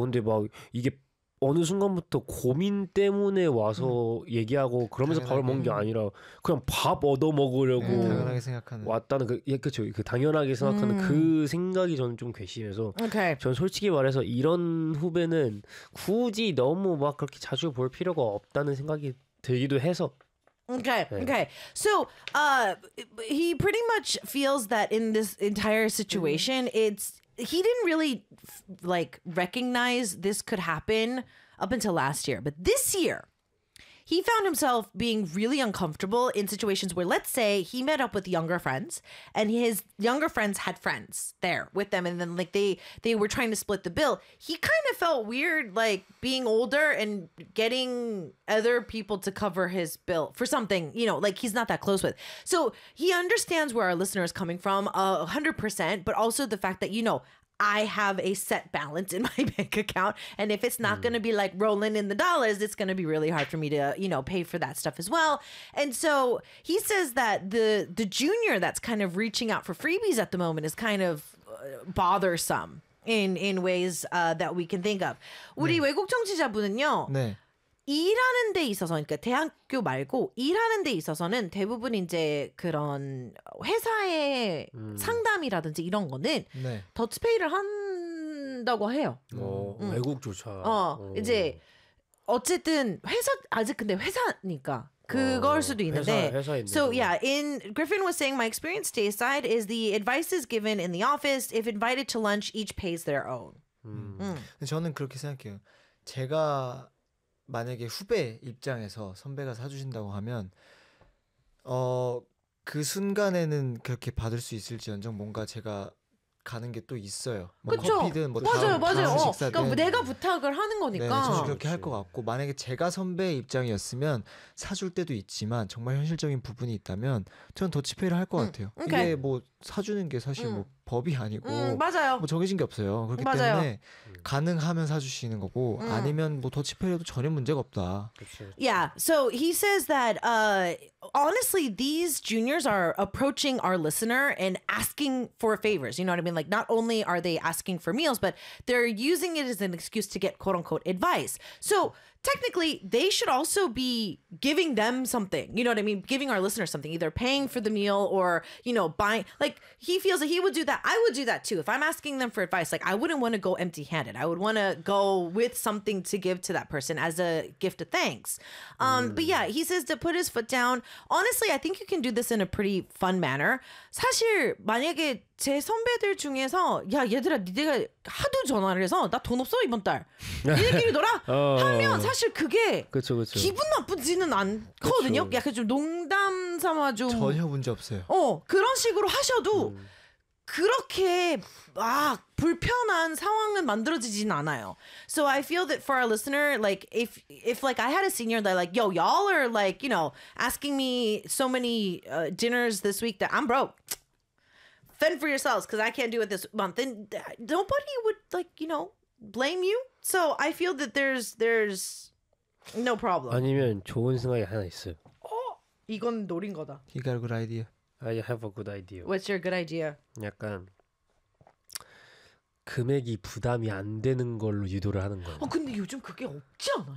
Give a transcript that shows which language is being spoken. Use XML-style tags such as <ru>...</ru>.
<ko>근데 막 이게 어느 순간부터 고민 때문에 와서 얘기하고 그러면서 밥을 먹는 게 아니라 그냥 밥 얻어 먹으려고 당연하게 생각하는 왔다는 그 예 그죠 그 당연하게 생각하는 그 생각이 저는 좀 괘씸해서 저는 솔직히 말해서 이런 후배는 굳이 너무 막 그렇게 자주 볼 필요가 없다는 생각이 들기도 해서</ko> <en>okay so he pretty much feels that in this entire situation it's he didn't really like recognize this could happen up until last year. But this year, he found himself being really uncomfortable in situations where, let's say, he met up with younger friends and his younger friends had friends there with them. And then like they were trying to split the bill. He kind of felt weird, like being older and getting other people to cover his bill for something, you know, like he's not that close with. So he understands where our listener is coming from 100%. But also the fact that, you know, I have a set balance in my bank account. And if it's not going to be like rolling in the dollars, it's going to be really hard for me to, you know, pay for that stuff as well. And so he says that the junior that's kind of reaching out for freebies at the moment is kind of bothersome in ways that we can think of.</en> <ko>우리 네. 외국 청취자분은요. 네. 일하는 데 있어서, 그러니까 대학교 말고 일하는 데 있어서는 대부분 이제 그런 회사의 상담이라든지 이런 거는 네. 더치페이를 한다고 해요. 외국조차. 이제 어쨌든 회사, 아직 근데 회사니까. 그걸 수도 있는데. 회사인데.</ko> <en>So yeah, in Griffin was saying, my experience day aside is the advice is given in the office. If invited to lunch, each pays their own.</en> <ko>저는 그렇게 생각해요. 제가... 만약에 후배 입장에서 선배가 사주신다고 하면 그 순간에는 그렇게 받을 수 있을지언정 뭔가 제가 가는 게 또 있어요. 뭐 그쵸? 커피든 뭐 맞아요, 다음 맞아요. 다음 식사든 그러니까 내가 부탁을 하는 거니까 네, 저는 그렇게 할 것 같고 만약에 제가 선배 입장이었으면 사줄 때도 있지만 정말 현실적인 부분이 있다면 저는 더치페이를 할 것 같아요. 오케이. 이게 뭐 사주는 게 사실 뭐 법이 아니고 맞아요. 뭐 정해진 게 없어요. 그렇기 맞아요. 때문에 가능하면 사주시는 거고 아니면 뭐 더치페이라도 전혀 문제가 없다. 그치.</ko> <en>Yeah, so he says that honestly, these juniors are approaching our listener and asking for favors. You know what I mean? Like not only are they asking for meals, but they're using it as an excuse to get quote unquote advice. So technically, they should also be giving them something. You know what I mean? Giving our listener something, either paying for the meal or, you know, buying. Like, he feels that he would do that. I would do that, too. If I'm asking them for advice, like, I wouldn't want to go empty handed. I would want to go with something to give to that person as a gift of thanks. But yeah, he says to put his foot down. Honestly, I think you can do this in a pretty fun manner.</en> <ko>사실, 만약에 제 선배들 중에서 야 얘들아 니네가 하도 전화를 해서 나 돈 없어 이번 달 니네끼리 놀아 하면 사실 그게 그쵸, 그쵸. 기분 나쁘지는 않거든요. 그쵸. 약간 좀 농담 삼아 좀 전혀 문제 없어요. 그런 식으로 하셔도 그렇게 막 불편한 상황은 만들어지진 않아요.</ko> <en>So I feel that for our listener, like if like I had a senior that like yo y'all are like you know asking me so many dinners this week that I'm broke. Fend for yourselves because I can't do it this month. And nobody would, like, you know, blame you. So I feel that there's no problem.</en> <ko>아니면 좋은 생각이 하나 있어요. 이건 노린 거다.</ko> <en>You got a good idea. I have a good idea. What's your good idea?</en> <ko>약간 금액이 부담이 안 되는 걸로 유도를 하는 거예요. 근데 요즘 그게 없지 않아요?</ko>